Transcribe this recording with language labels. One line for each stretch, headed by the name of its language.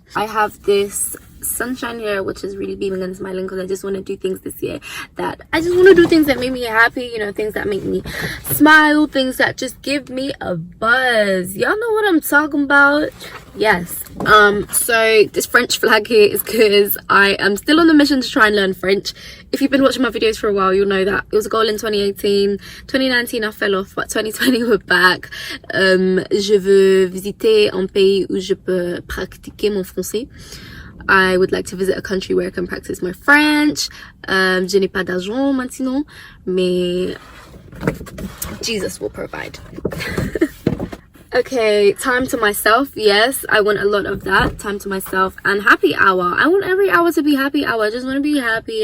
English: I have this sunshine here which is really beaming and smiling because I just want to do things this year that make me happy, you know, things that make me smile, things that just give me a buzz. Y'all know what I'm talking about? Yes. So this French flag here is because I am still on the mission to try and learn French. If you've been watching my videos for a while, you'll know that it was a goal in 2018. 2019 I fell off, but 2020 we're back.
French: Je veux visiter un pays où je peux pratiquer mon français.
English: I would like to visit a country where I can practice my French.
French: Je n'ai pas d'argent maintenant, mais
English: Jesus will provide. Okay, time to myself. Yes, I want a lot of that. Time to myself and happy hour. I want every hour to be happy hour. I just want to be happy.